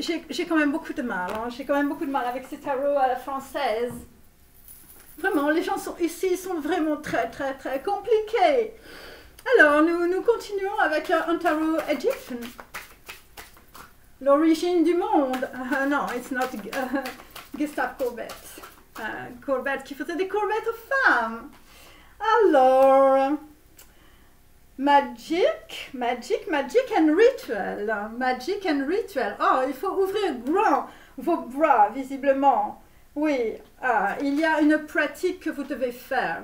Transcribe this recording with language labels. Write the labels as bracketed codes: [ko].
[fr] J'ai quand même beaucoup de mal. Hein. J'ai quand même beaucoup de mal avec ces tarots à la française. Vraiment, les gens sont ici, ils sont vraiment très, très, très compliqués. Alors, nous continuons avec un tarot égyptien. L'origine du monde. [en] Non, it's not Gustave Courbet. [fr] Courbet qui faisait des courbettes aux femmes. Alors, [en] magic and ritual. Magic and ritual. [fr] Oh, il faut ouvrir grand vos bras, visiblement. Oui, il y a une pratique que vous devez faire.